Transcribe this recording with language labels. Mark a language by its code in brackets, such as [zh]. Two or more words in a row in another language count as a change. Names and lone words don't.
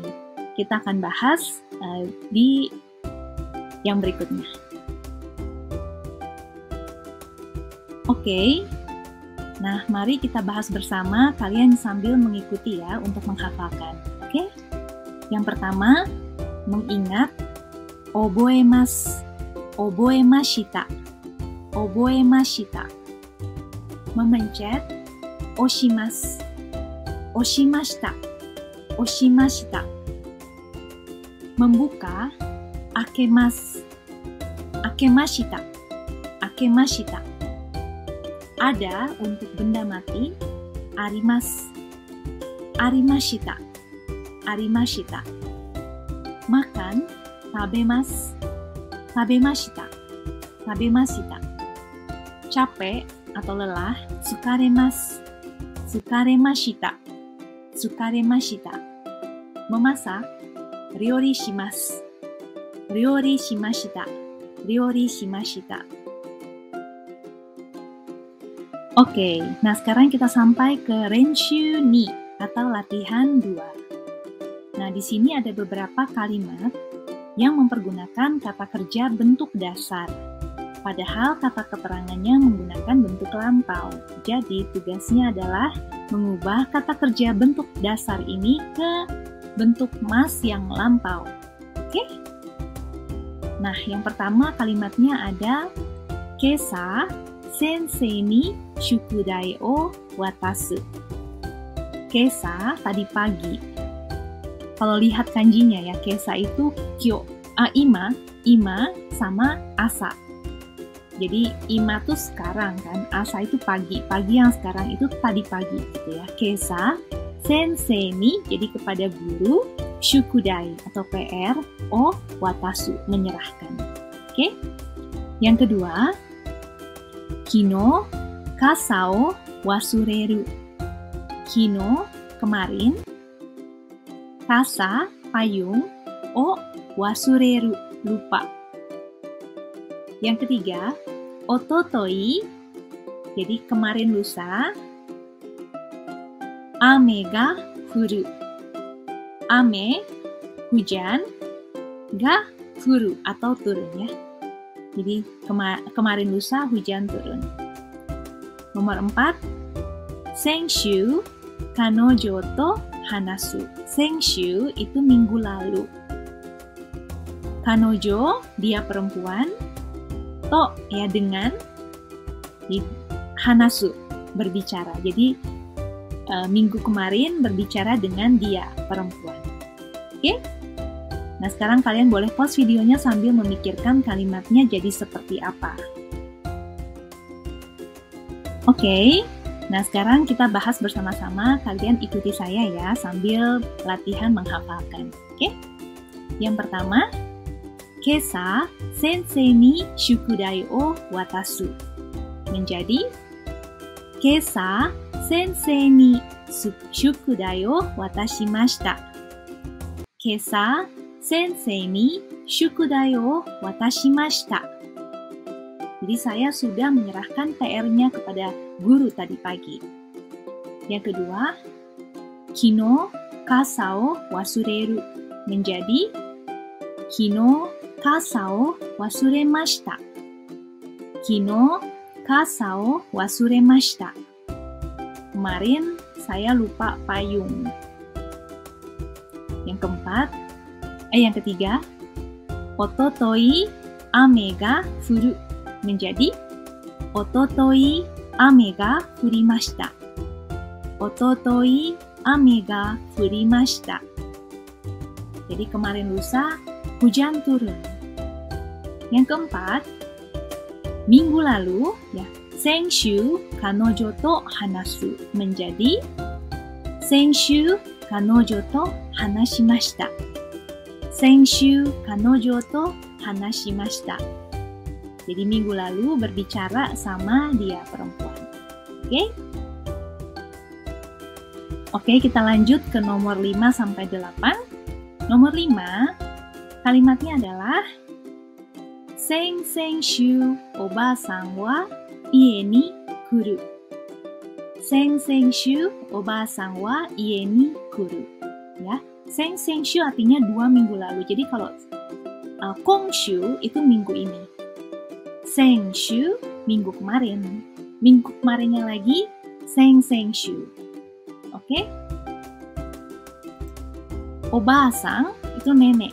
[id] Kita akan bahas di yang berikutnya. Oke. Nah, mari kita bahas bersama, kalian sambil mengikuti ya untuk menghafalkan. Oke? Yang pertama, mengingat [ja] 覚えます、覚えました、覚えました. Memencet 押します、押しました、押しました. Membuka 開けます、開けました、開けました. [id] Ada untuk benda mati, [ja] あります、ありました、ありました. Makan, 食べます、食べました、食べました. [id] Capek atau lelah, tsukaremasu, [ja] 疲れました、疲れました. Memasak, 料理します、料理しました、料理しました. [id] Oke, nah sekarang kita sampai ke Renshu 2 atau latihan 2. Nah, di sini ada beberapa kalimat yang mempergunakan kata kerja bentuk dasar. Padahal kata keterangannya menggunakan bentuk lampau. Jadi, tugasnya adalah mengubah kata kerja bentuk dasar ini ke bentuk mas yang lampau. Oke? Nah, yang pertama kalimatnya ada [ja] 今朝先生に宿題を渡す. [id] Kesa tadi pagi. Kalau lihat kanjinya ya, kesa itu kyo, ima sama asa. Jadi ima tuh sekarang kan, asa itu pagi, pagi yang sekarang itu tadi pagi gitu ya. [ja] 今朝先生に, [id] jadi kepada guru, shukudai atau PR, [ja] を渡す, [id] menyerahkan. Oke? Yang kedua, [ja] 昨日傘を忘れる. [id] Kino, kemarin. Kasa, payung. [ja] を忘れる, [id] lupa. Yang ketiga, ototoi. Jadi kemarin lusa, [ja] 雨が降る. [id] Ame, hujan, [ja] が降る [id] atau turun ya. Jadi kemarin lusa hujan turun. Nomor 4, [ja] 先週彼女と話す. [id] Senshu itu minggu lalu. Kanojo, dia perempuan. To, ya dengan. Hanasu, berbicara. Jadi minggu kemarin berbicara dengan dia, perempuan. Oke? Nah, sekarang kalian boleh pause videonya sambil memikirkan kalimatnya jadi seperti apa. Oke, nah sekarang kita bahas bersama-sama. Kalian ikuti saya ya, sambil latihan menghafalkan. Oke? Yang pertama, [ja] 今朝先生に宿題を渡す. Menjadi, 今朝先生に宿題を渡しました. 今朝先生に宿題を渡しました. [id] Jadi saya sudah menyerahkan PR-nya kepada guru tadi pagi. Yang kedua, [ja] 昨日傘を忘れる. Menjadi, 昨日傘を忘れました. 昨日傘を忘れました. [id] Kemarin saya lupa payung. Yang ketiga, [ja] 一昨日雨が降る. [id] Menjadi, [ja] 一昨日雨が降りました. 一昨日雨が降りました. [id] Jadi kemarin lusa hujan turun. Yang keempat, minggu lalu ya, [ja] 先週彼女と話す. Menjadi, 先週彼女と話しました. 先週彼女と話しました. [id] Jadi minggu lalu berbicara sama dia, perempuan. Oke? Oke, kita lanjut ke nomor 5 sampai 8. Nomor 5, kalimatnya adalah [ja] 先々週おばさんは家に来る. 先々週おばさんは家に来る. [id] Ya, sensenshu artinya 2 minggu lalu. Jadi kalau kongshu itu minggu ini. Senshu minggu kemarin. Minggu kemarinnya lagi sensenshu. Oke? Oba-san itu nenek.